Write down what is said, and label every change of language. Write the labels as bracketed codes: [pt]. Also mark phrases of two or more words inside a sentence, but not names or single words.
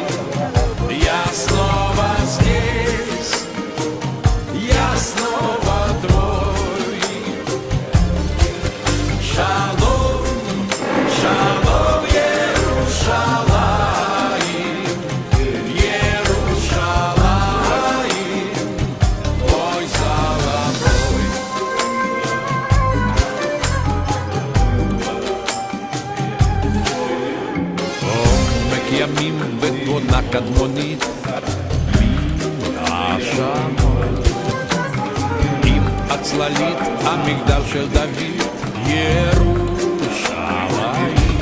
[ru] Я снова здесь, я снова твой. [he] שלום, שלום, ירושלים. [ru] Иерушалаим, мой золотой. [he] עומק ימים ותבונה קדמונית מהשמות עם הצללית המגדל של דוד ירושלים.